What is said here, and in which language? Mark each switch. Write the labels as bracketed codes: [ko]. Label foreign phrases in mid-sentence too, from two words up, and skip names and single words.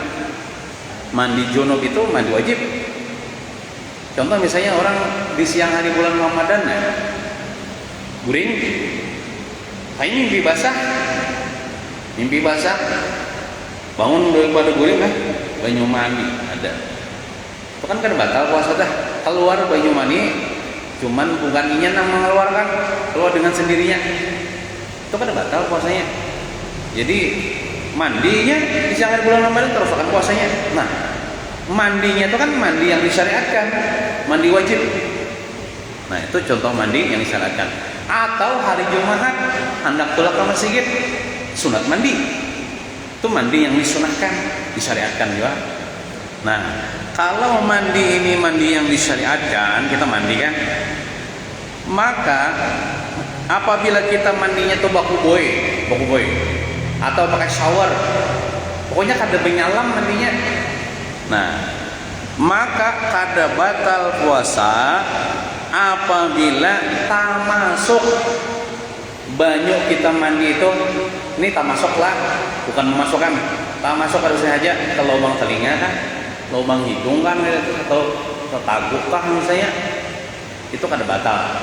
[id] Mandi junub itu mandi wajib. Contoh misalnya orang di siang hari bulan Ramadan guring, kayak mimpi basah, bangun daripada guring [bjn] banyu mandi ada. [id] Itu kan batal puasa dah. Keluar [bjn] banyu mani, [id] cuman bukan inya yang mengeluarkan, keluar dengan sendirinya. Itu kan batal puasanya. Jadi mandinya di siang hari bulan Ramadan terus akan puasanya. Nah, mandinya itu kan mandi yang disyariatkan, mandi wajib. Nah, itu contoh mandi yang disyariatkan. Atau hari Jumat hendak pulang ke masjid, sunat mandi. Itu mandi yang disunahkan, disyariatkan juga. Nah, kalau mandi ini mandi yang disyariatkan, kita mandi kan, maka apabila kita mandinya tuh baku boy atau pakai shower, pokoknya [bjn] kada benyalam [id] mandinya. Nah, maka kada batal puasa apabila tak masuk banyu kita mandi itu. Ini tak masuk lah, bukan memasukkan, tak masuk harusnya aja ke lubang telinga kan, lubang hidung kan, atau tetaguk kah misalnya, itu kada batal.